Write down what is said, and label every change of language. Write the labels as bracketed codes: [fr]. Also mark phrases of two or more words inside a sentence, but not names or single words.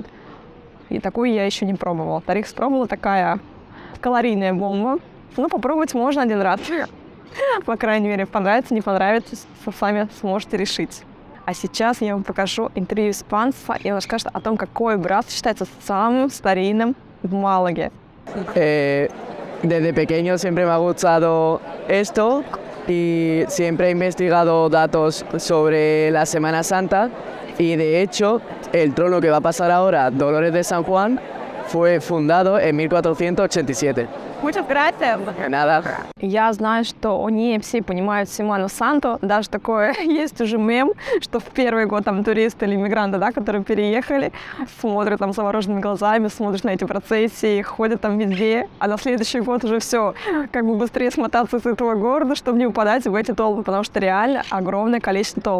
[ru] И такую я еще не пробовала. Тарихас пробовала, такая калорийная бомба. Ну, попробовать можно один раз. По крайней мере, понравится, не понравится, сами сможете решить. А сейчас я вам покажу интервью испанца, и он расскажет о том, какой братство считается самым старинным в Малаге. [es] Desde pequeño siempre me ha gustado esto y siempre he investigado datos sobre la Semana Santa y de hecho el trono que va a pasar ahora, Dolores de San Juan, fue fundado en 1487. Muchas gracias. Nada. [ru] Я знаю, что не все понимают Семану Санту. Даже такое есть уже мем, что в первый год там туристы или иммигранты, да, которые переехали, смотрят там завороженными глазами, смотрят на эти процессии, ходят там везде, а на следующий год уже все, как бы быстрее смотаться с этого города, чтобы не упадать в эти толпы, потому что реально огромное количество толп.